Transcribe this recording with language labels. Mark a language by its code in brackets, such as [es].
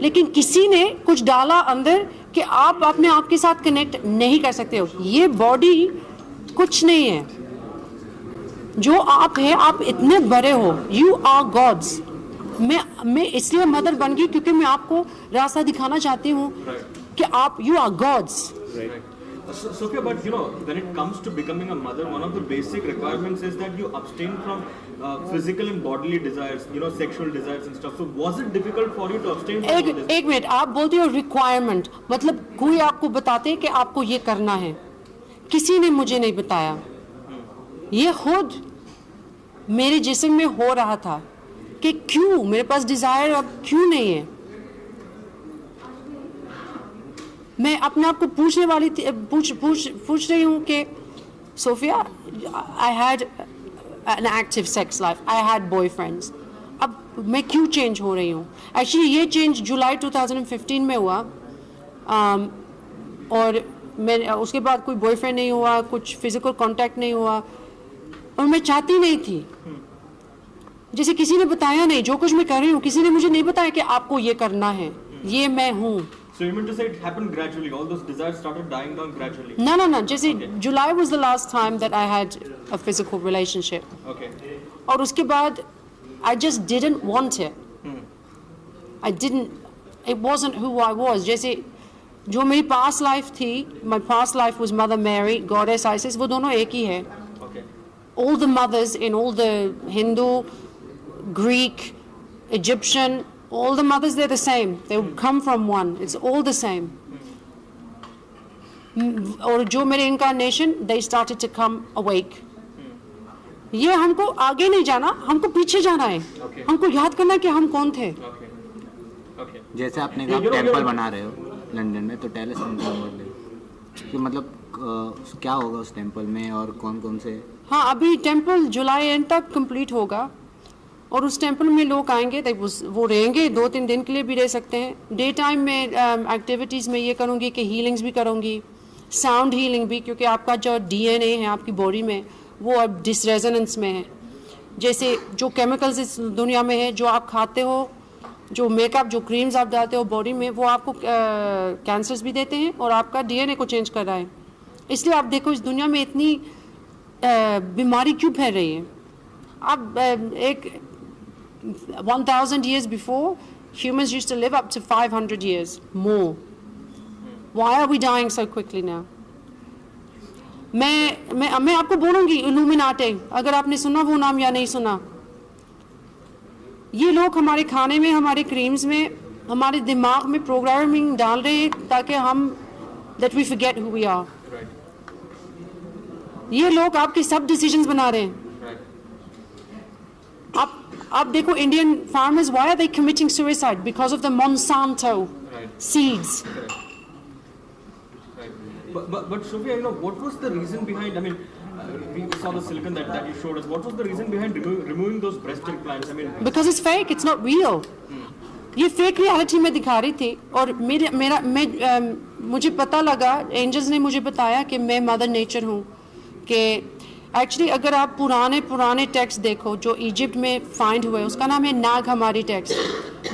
[hi] लेकिन किसी ने कुछ डाला अंदर कि आप अपने आप के साथ कनेक्ट नहीं कर सकते हो। ये बॉडी कुछ नहीं है, जो आप है, आप इतने बड़े हो। [en] You are gods. [hi] मैं इसलिए मदर बन गई क्योंकि मैं आपको रास्ता दिखाना चाहती हूँ कि आप, you are God's. [en] Sophia, but you know, when it comes to becoming a mother, one of the basic requirements is that you abstain from physical and bodily desires, you know, sexual desires and stuff. So was it difficult for you to abstain from all this? [hi] एक minute, आप बोलते हो requirement, मतलब कोई आपको बताते हैं कि आपको ये करना है। किसी ने मुझे नहीं बताया, ये खुद मेरे जिस्म में हो रहा था कि क्यों मेरे पास डिजायर अब क्यों नहीं है। मैं अपने आप को पूछने वाली थी, पूछ रही हूँ कि Sophia, [en] I had an active sex life, I had boyfriends, [hi] अब मैं क्यों चेंज हो रही हूँ। एक्चुअली ये चेंज जुलाई 2015 में हुआ, और मैं उसके बाद कोई बॉयफ्रेंड नहीं हुआ, कुछ फिजिकल कांटेक्ट नहीं हुआ, और मैं चाहती नहीं थी। जैसे किसी ने बताया नहीं, जो कुछ मैं कर रही हूँ किसी ने मुझे नहीं बताया कि आपको ये करना है, ये मैं हूँ। [en] So you mean to say it happened gradually? All those desires started dying down gradually. [hi] ना जैसे जुलाई [en] was the last time that I had a physical relationship. Okay. [hi] और उसके बाद [en] I just didn't want it. I didn't, it wasn't who I was. [hi] जैसे जो मेरी past life थी, [en] my past life was Mother Mary, Goddess Isis, [hi] वो दोनों एक ही है. [en] Okay. All the mothers in all the Hindu, Greek, Egyptian, all the mothers, they're the same. They come from one. It's all the same. [hi] और जो मेरे [en] incarnation, they started to come awake. [hi] ये हमको आगे नहीं जाना, हमको पीछे जाना है. [en] Okay. [hi] हमको याद करना है कि हम कौन थे. [en] Okay. Okay. [hi] जैसे आपने कहा टेंपल बना रहे हो लंदन में, तो [en] tell us something about that, [hi] कि मतलब क्या होगा उस टेंपल में और कौन कौन से? हाँ, अभी टेंपल जुलाई एंड तक कंप्लीट होगा और उस टेंपल में लोग आएंगे, वो रहेंगे 2-3 दिन के लिए भी रह सकते हैं. डे टाइम में एक्टिविटीज़ में ये करूँगी कि हीलिंग्स भी करूँगी, साउंड हीलिंग भी, क्योंकि आपका जो DNA है आपकी बॉडी में वो अब डिसरेजोनेंस में है. जैसे जो केमिकल्स इस दुनिया में है, जो आप खाते हो, जो मेकअप, जो क्रीम्स आप डालते हो बॉडी में, वो आपको कैंसर्स भी देते हैं और आपका DNA को चेंज कर रहा है. इसलिए आप देखो इस दुनिया में इतनी बीमारी क्यों फैल रही है. अब एक [en] 1000 years before, humans used to live up to 500 years more. Why are we dying so quickly now? [hi] मैं आपको बोलूँगी इल्यूमिनाटी, अगर आपने सुना वो नाम या नहीं सुना. ये लोग हमारे खाने में, हमारे क्रीम्स में, हमारे दिमाग में प्रोग्रामिंग डाल रहे हैं ताकि हम [en] that we forget who we are. [hi] ये लोग आपके सब डिसीजंस बना रहे हैं. आप देखो Indian farmers, [en] why are they committing suicide? Because of the Monsanto seeds. But Sophia, you know, what was the reason behind? I mean, we saw the silicon that you showed us. What was the reason behind removing those breast implants? I mean, Because it's fake, it's not real. [hi] ये fake reality में दिखा रही थी और मुझे पता लगा, angels ने मुझे बताया कि मैं मदर नेचर हूँ. कि एक्चुअली अगर आप पुराने टेक्स्ट देखो जो इजिप्ट में फाइंड हुए, उसका नाम है नाग हमारी टेक्स्ट.